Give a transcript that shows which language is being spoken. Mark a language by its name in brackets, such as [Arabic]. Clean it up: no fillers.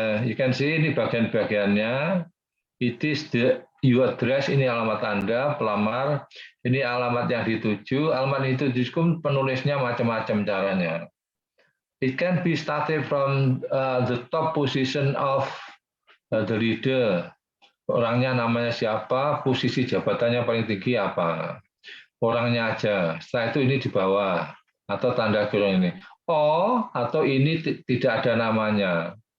[English] You can see [Indonesian] ini bagian-bagiannya. [English] It is your address, [Indonesian] ini alamat Anda, pelamar. Ini alamat yang dituju. Alamat itu dituju, penulisnya macam-macam caranya. [English] It can be started from the top position of the leader. [Indonesian] Orangnya namanya siapa, posisi jabatannya paling tinggi apa. Orangnya aja. Setelah itu ini di bawah. Atau tanda kurung ini. Oh, atau ini tidak ada namanya.